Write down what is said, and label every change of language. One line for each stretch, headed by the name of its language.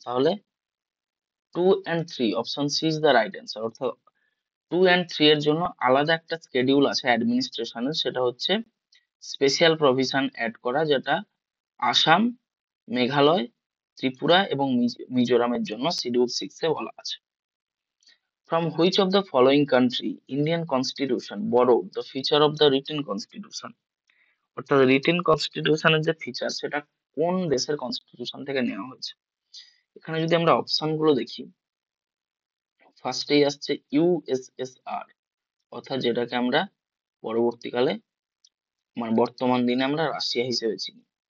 Bangla: তাহলে 2 and 3 option C is the right answer. অর্থাৎ 2 and 3 এর জন্য আলাদা একটা স্কেডিউল আছে অ্যাডমিনিস্ট্রেশনের, সেটা হচ্ছে স্পেশাল প্রভিশন অ্যাড করা, যেটা আসাম, মেঘালয়, ত্রিপুরা এবং মিজোরামের জন্য শিডিউল সিক্স এ বলা আছে।
English: From which of the following country Indian constitution borrowed the feature of the written constitution?
Bangla: অর্থাৎ রিটেন কনস্টিটিউশনের যে ফিচার, সেটা কোন দেশের কনস্টিটিউশন থেকে নেওয়া হয়েছে। এখানে যদি আমরা অপশন গুলো দেখি, ফার্স্টেই আসছে ইউএসএসআর, অর্থাৎ যেটাকে আমরা পরবর্তীকালে মানে বর্তমান দিনে আমরা রাশিয়া হিসেবে চিনি।